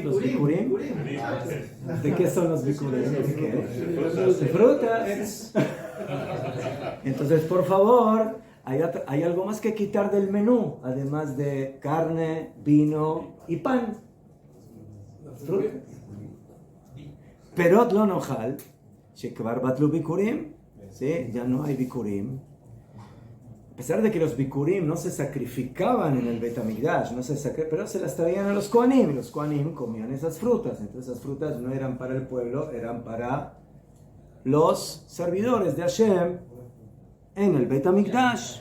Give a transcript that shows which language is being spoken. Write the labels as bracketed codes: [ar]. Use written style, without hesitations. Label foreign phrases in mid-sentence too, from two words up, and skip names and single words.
[es] Los bikurim. ¿De qué son los bikurim? ¿De qué? De frutas. Entonces, por favor, hay algo más que quitar del menú, además de carne, vino y pan. Fruta. [he] פירות לא נאכל, שכבר בטלו ביכורים. [es] ¿Sí? Ya no hay bikurim. A pesar de que los bikurim no se sacrificaban en el Bet HaMikdash, pero se las traían a los kohanim, y los kohanim comían esas frutas. Entonces esas frutas no eran para el pueblo, eran para los servidores de Hashem en el Bet HaMikdash.